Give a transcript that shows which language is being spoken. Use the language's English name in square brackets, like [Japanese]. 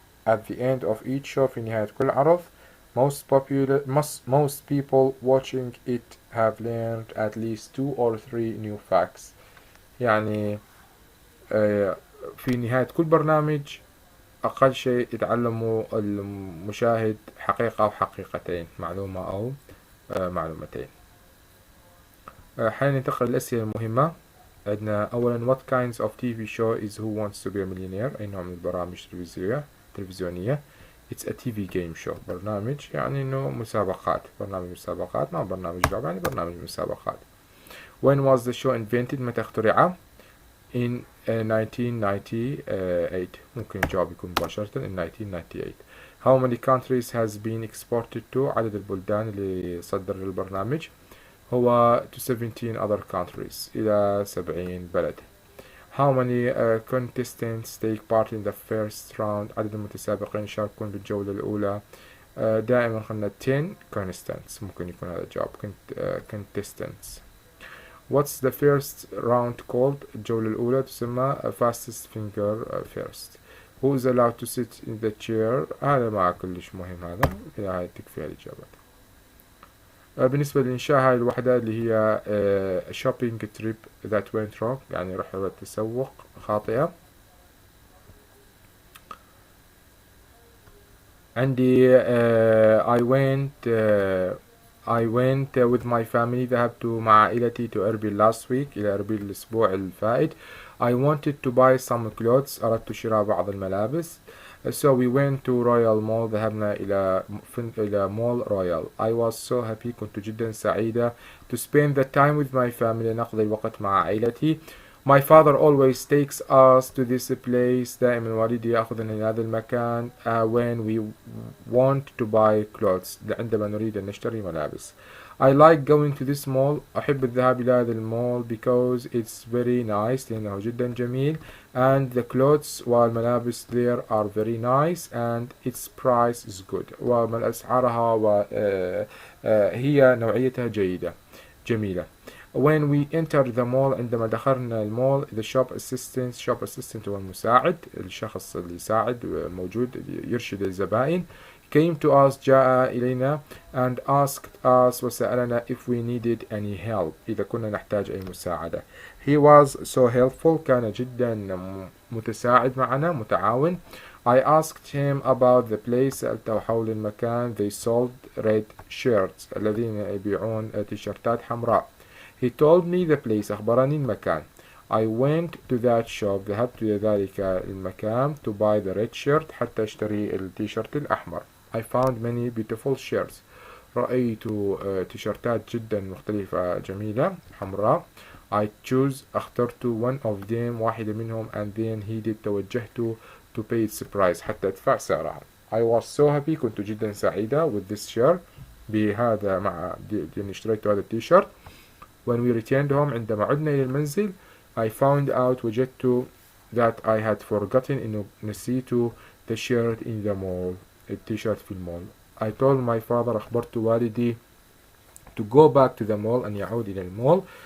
[Arabic] at the end of each show، في نهاية كل عرض، most people watching it have learned at least 2 or 3 new facts، يعني في نهاية كل برنامج أقل شيء يتعلموا المشاهد حقيقة أو حقيقتين، معلومة أو معلومتين. حين ننتقل للأسئلة المهمة، عندنا أولا what kinds of TV show is Who Wants to be a Millionaire، أي نوع من البرامج تلفزيونية. it's a TV game show، برنامج يعني إنه مسابقات، برنامج مسابقات، ما برنامج لعبة، يعني برنامج مسابقات. when was the show invented، متى اخترع؟ in 1998. ممكن الجواب يكون مباشرة in 1998. [English] How many countries has been exported to؟ عدد البلدان اللي صدر البرنامج هو to 17 other countries، إلى 70 بلد. How many contestants take part in the first round؟ عدد المتسابقين يشاركون بالجولة الأولى. [Arabic] دائما قلنا 10 contestants، ممكن يكون هذا الجواب contestants. [English] What's the first round called؟ الجولة الأولى تسمى fastest finger first. Who is allowed to sit in the chair؟ هذا ما كلش مهم، هذا هاي تكفي الإجابات. [Arabic] بالنسبة للإنشاء، هاي الوحدة اللي هي shopping trip that went wrong، يعني رحلة تسوق خاطئة. عندي I went with my family، ذهبت مع عائلتي to أربيل last week، إلى أربيل الأسبوع الفائت. [English] I wanted to buy some clothes، أردت شراء بعض الملابس. So we went to Royal Mall، ذهبنا إلى mall Royal. I was so happy، كنت جدا سعيدة to spend the time with my family، نقضي الوقت مع عائلتي. My father always takes us to this place، دائما والدي يأخذنا إلى هذا المكان when we want to buy clothes، عندما نريد أن نشتري ملابس. I like going to this mall، أحب الذهاب إلى هذا المول because it's very nice، لأنه جدا جميل. And the clothes والملابس there are very nice and its price is good، وأسعارها هي نوعيتها جميلة. [Arabic] When we entered the mall، عندما دخلنا المول، the shop assistant هو المساعد، الشخص اللي يساعد موجود يرشد الزبائن. [English] came to us، جاء إلينا and asked us، وسألنا if we needed any help، إذا كنا نحتاج أي مساعدة. [Arabic] He was so helpful، كان جدا متساعد معنا، متعاون. [English] I asked him about the place، سألته حول المكان. They sold red shirts، الذين يبيعون تيشرتات حمراء. He told me the place، أخبرني المكان. I went to that shop، ذهبت إلى ذلك المكان to buy the red shirt، حتى أشتري التيشرت الأحمر. I found many beautiful shirts، رأيت تيشرتات جدا مختلفة جميلة حمراء. I اخترت one of them، واحدة منهم. and then توجهت to pay its price، حتى أدفع سعرها. [Arabic] I was so happy، كنت جدا سعيدة with this shirt، بهذا مع لأني اشتريت هذا التيشرت. [English] When we returned home، عندما عدنا إلى المنزل، I found out، وجدت that I had forgotten، إنه نسيت the shirt in the mall، التيشيرت في المول. I told my father، أخبرت والدي to go back to the mall، أن يعود إلى المول.